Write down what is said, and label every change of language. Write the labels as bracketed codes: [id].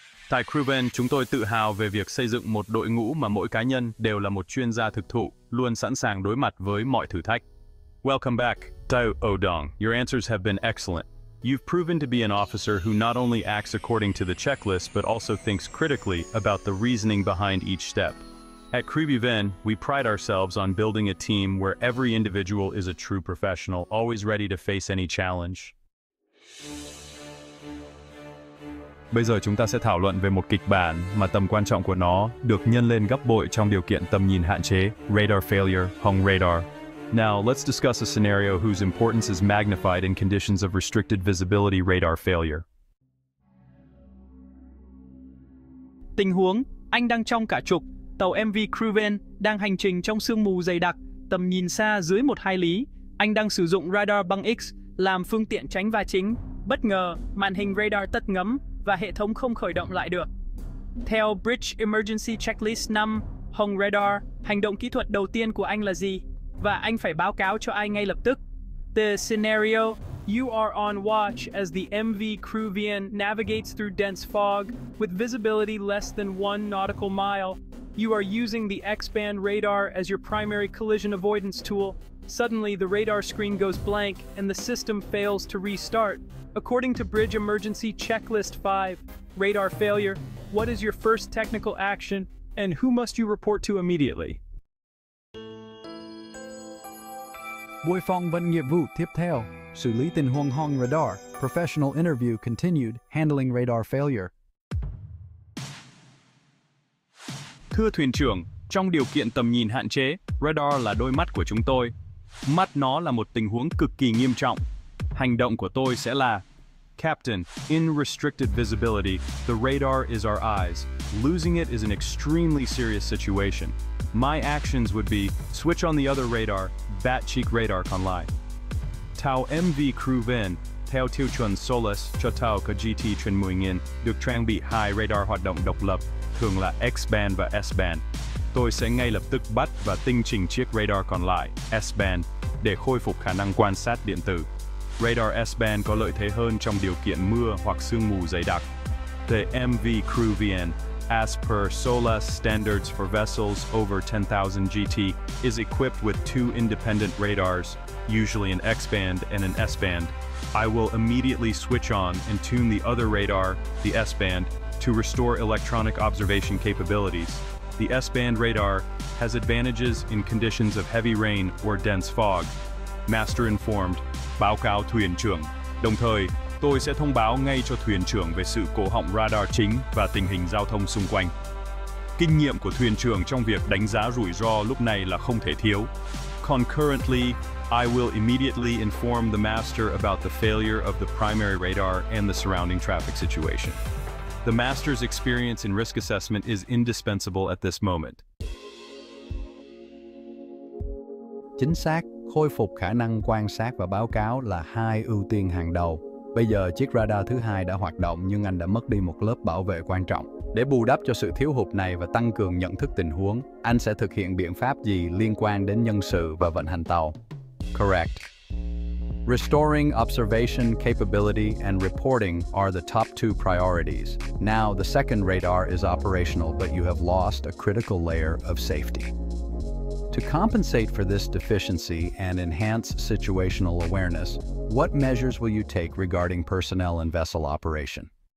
[vi] Tại CREWVN, chúng tôi tự hào về việc xây dựng một đội ngũ mà mỗi cá nhân đều là một chuyên gia thực thụ, luôn sẵn sàng đối mặt với mọi thử thách. [en] Welcome back, ZALO OA. Your answers have been excellent. You've proven to be an officer who not only acts according to the checklist but also thinks critically about the reasoning behind each step. At CREWVN, we pride ourselves on building a team where every individual is a true professional, always ready to face any challenge. [vi] Bây giờ chúng ta sẽ thảo luận về một kịch bản mà tầm quan trọng của nó được nhân lên gấp bội trong điều kiện tầm nhìn hạn chế, [en] radar failure, [vi] Hỏng radar. [en] Now, let's discuss a scenario whose importance is magnified in conditions of restricted visibility radar failure. [vi] Tình huống, anh đang trong cả trục, tàu MV CREWVN đang hành trình trong sương mù dày đặc, tầm nhìn xa dưới 1-2 lý. Anh đang sử dụng radar băng X làm phương tiện tránh va chính. Bất ngờ, màn hình radar tắt ngấm và hệ thống không khởi động lại được. Theo 5.Bridge Emergency Checklist 5, Hỏng radar, hành động kỹ thuật đầu tiên của anh là gì? Và anh phải báo cáo cho ai ngay lập tức. [en] The scenario, you are on watch as the MV CREWVN navigates through dense fog with visibility less than 1 nautical mile. You are using the X-band radar as your primary collision avoidance tool. Suddenly, the radar screen goes blank and the system fails to restart. According to Bridge Emergency Checklist 5, radar failure, what is your first technical action and who must you report to immediately? [vi] Buổi phỏng vấn nghiệp vụ tiếp theo, xử lý tình huống Hỏng radar, [en] professional interview continued, handling radar failure. [vi] Thưa thuyền trưởng, trong điều kiện tầm nhìn hạn chế, radar là đôi mắt của chúng tôi. Mắt nó là một tình huống cực kỳ nghiêm trọng. Hành động của tôi sẽ là: [en] Captain, in restricted visibility, the radar is our eyes. Losing it is an extremely serious situation. My actions would be, switch on the other radar, [vi] bat cheek radar còn lại. Tàu MV CREWVN, theo tiêu chuẩn SOLAS cho tàu có GT trên 10.000, được trang bị 2 radar hoạt động độc lập, thường là X-band và S-band. Tôi sẽ ngay lập tức bắt và tinh chỉnh chiếc radar còn lại, S-band, để khôi phục khả năng quan sát điện tử. Radar S-band có lợi thế hơn trong điều kiện mưa hoặc sương mù dày đặc. [en] The MV CREWVN, as per SOLAS standards for vessels over 10,000 GT, is equipped with 2 independent radars, usually an X-band and an S-band. I will immediately switch on and tune the other radar, the S-band, to restore electronic observation capabilities. The S-band radar has advantages in conditions of heavy rain or dense fog. Master informed, [vi] báo cáo thuyền trưởng. Đồng thời, tôi sẽ thông báo ngay cho thuyền trưởng về sự cố hỏng radar chính và tình hình giao thông xung quanh. Kinh nghiệm của thuyền trưởng trong việc đánh giá rủi ro lúc này là không thể thiếu. [en] Concurrently, I will immediately inform the master about the failure of the primary radar and the surrounding traffic situation. The master's experience in risk assessment is indispensable at this moment. [vi] Chính xác, khôi phục khả năng quan sát và báo cáo là 2 ưu tiên hàng đầu. Bây giờ chiếc radar thứ 2 đã hoạt động nhưng anh đã mất đi một lớp bảo vệ quan trọng. Để bù đắp cho sự thiếu hụt này và tăng cường nhận thức tình huống, anh sẽ thực hiện biện pháp gì liên quan đến nhân sự và vận hành tàu? [en] Correct. Restoring observation capability and reporting are the top 2 priorities. Now, the second radar is operational, but you have lost a critical layer of safety. To compensate for this deficiency and enhance situational awareness, what measures will you take regarding personnel and vessel operation?